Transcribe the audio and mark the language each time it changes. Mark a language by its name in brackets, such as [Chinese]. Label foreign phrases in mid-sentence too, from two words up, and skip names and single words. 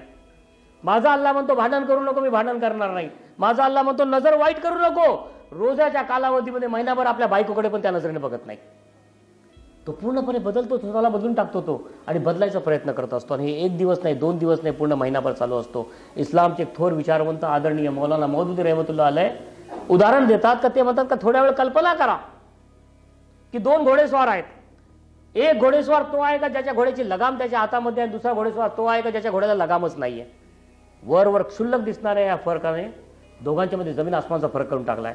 [Marathi] माझा अल्लाह म्हणतो भांडण करू नको, मी भांडण करणार नाही. माझा अल्लाह म्हणतो नजर वाईट करू नको. रोजाच्या कालावधीमध्ये महिनाभर आपल्या बायकोकडे पण त्या नजरेने बघत नाही. तो पूर्णपणे बदलतो, स्वतःला बदलून टाकतो तो, आणि बदलायचा प्रयत्न करत असतो. आणि हे 1 दिवस नाही, 2 दिवस नाही, पूर्ण महिनाभर चालू असतो. इस्लामचे एक थोर विचारवंत आदरणीय मौलाना मौदूदी [Arabic] رحمة الله عليه [Marathi] उदाहरण देतात का ते म्हणतात का थोड्या वेळ कल्पना करा की 2 घोडेस्वार आहेत. एक घोडेस्वार तो आहे का ज्याच्या घोड्याची लगाम त्याच्या हातामध्ये आहे, दुसरा घोडेस्वार तो आहे का ज्याच्या घोड्याला लगामच नाहीये. वर क्षुल्लक दिसणाऱ्या या फरकाने दोघांच्या मध्ये जमीन आसमानचा फरक करून टाकलाय.